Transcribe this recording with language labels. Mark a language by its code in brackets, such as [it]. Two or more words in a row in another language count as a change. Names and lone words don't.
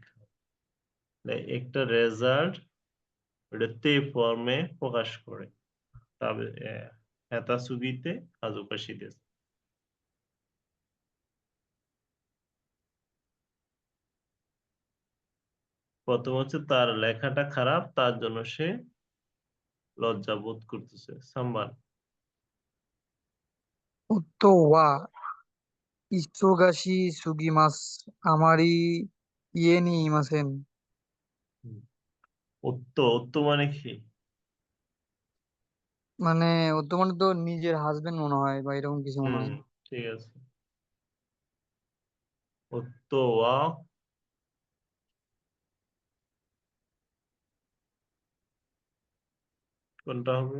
[bn] একটা রেজাল্ট ওটা তে ফর্মে প্রকাশ করে, তবে [ja] 下手 すぎて 恥ずかしい です. [bn] প্রথম হচ্ছে তার লেখাটা খারাপ, তার জন্য সে লজ্জা বোধ করতেছে। [ja] সাম্বান। 夫は忙しすぎます。あまり家にいません。 [bn] উত্ত মানে কি? মানে তো মানে তো নিজের হাজবেন্ড মনে হয় বা এরকম কিছু মনে হুম, হয়। ঠিক আছে। [ja] 夫 は [bn] কোনটা হবে?